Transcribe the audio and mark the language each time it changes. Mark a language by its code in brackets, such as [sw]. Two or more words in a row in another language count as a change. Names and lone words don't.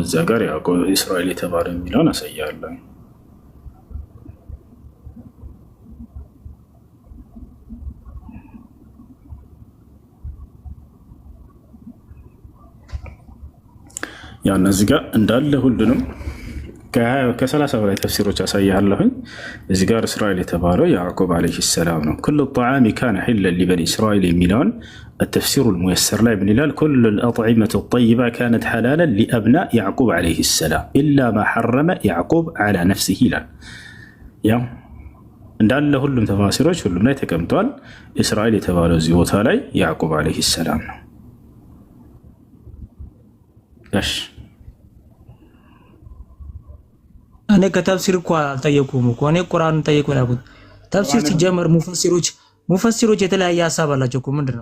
[am] እዛ ጋር ያዕቆብ እስራኤል የተባለ የሚለውን አሳያለሁ። ያን እዚህ ጋር እንዳለ ሁሉንም ከ30 በላይ ተፍሲሮች አሳያለሁኝ። እዚህ ጋር እስራኤል የተባለው ያዕቆብ [ar] عليه السلام [am] ነው። [ar] كل الطعام كان حلا لبني إسرائيل [am] የሚለውን التفسير الميسر ላይ ምን ይላል? [ar] كل الأطعمة الطيبة كانت حلالا لأبناء يعقوب عليه السلام إلا ما حرم يعقوب على نفسه [am] ይላል። ያው እንዳለ ሁሉም ተፋሲሮች ሁሉም ላይ ተቀምጧል። እስራኤል የተባለው እዚህ ቦታ ላይ ያዕቆብ [ar] عليه السلام [am] ነው። እሺ እኔ ከተፍሲር እኮ አልጠየኩም እኮ እኔ ቁርአንን ጠየቁ ያልኩት። ተፍሲር ሲጀመር ሙፈሲሮች የተለያየ ሐሳብ አላቸው እኮ ምንድን ነው?